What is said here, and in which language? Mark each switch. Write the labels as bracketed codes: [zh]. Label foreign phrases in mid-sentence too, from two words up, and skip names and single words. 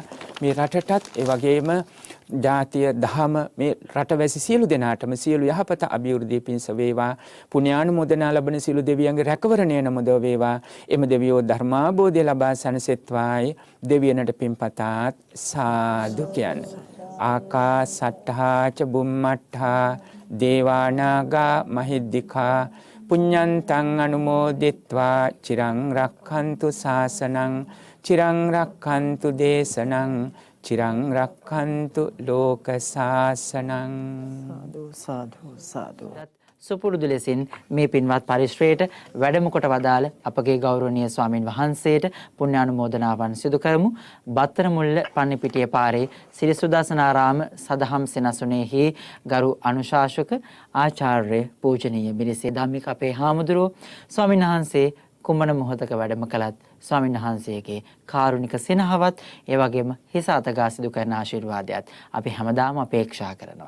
[si] මේ රටටත් ඒ වගේම ජාතිය දහම මේ රටවැසි සියලු දෙනාටම සියලු යහපත අභිවෘද්ධිය පිණස වේවා. පුණ්‍යානුමෝදනා ලබන සියලු දෙවියන්ගේ රැකවරණය නමුද වේවා. එම දෙවියෝ ධර්මාභෝධය ලබා සැනසෙත්වායි දෙවියනට පින්පතාත් සාදු කියන්න. [pi] ආකාසට්ඨා ච බුම්මට්ඨා දේවානාගා මහිද්దికා පුඤ්ඤන්තං අනුමෝදිත්වා චිරං රක්ඛන්තු ශාසනං චිරං රක්ඛන්තු දේශනං චිරං රක්ඛන්තු ලෝක ශාසනං. [si] සාදු සාදු සාදු. සුපුරුදු ලෙසින් මේ පින්වත් පරිශ්‍රයට වැඩම කොට වදාළ අපගේ ගෞරවනීය ස්වාමින් වහන්සේට පුණ්‍යානුමෝදනාවන් සිදු කරමු. බත්තරමුල්ල පන්නිපිටිය පාරේ සිරි සුදර්ශනාරාම සදහම් සෙනසුනේහි ගරු අනුශාසක ආචාර්ය පූජනීය මිරිසේ ධම්මික අපේ හාමුදුරුවෝ ස්වාමින් වහන්සේ කුමන මොහොතක වැඩම කළත් ස්වාමීන් වහන්සේගේ කාරුණික සිනහවත් ඒ වගේම හිස අතගා සිදු කරන ආශිර්වාදයත් අපි හැමදාම අපේක්ෂා කරනවා.